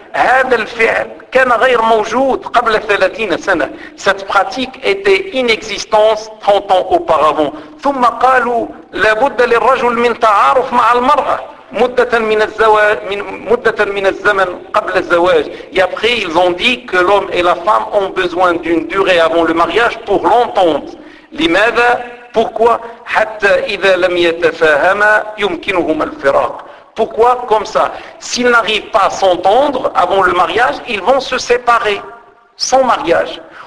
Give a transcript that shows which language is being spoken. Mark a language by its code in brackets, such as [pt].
[ar] هذا الفعل كان غير موجود قبل 30 سنة. [fr] Cette pratique était inexistante 30 ans auparavant. [ar] ثم قالوا لابد للرجل من تعارف مع المرأة مدة من الزمن قبل الزواج. [fr] Et après ils ont dit que l'homme et la femme ont besoin d'une durée avant le mariage pour l'entendre. [ar] لماذا؟ [fr] Pourquoi؟ [ar] حتى إذا لم يتفاهما يمكنهما الفراق. [fr] Pourquoi? Comme ça. S'ils n'arrivent pas à s'entendre avant le mariage, ils vont se séparer sans mariage.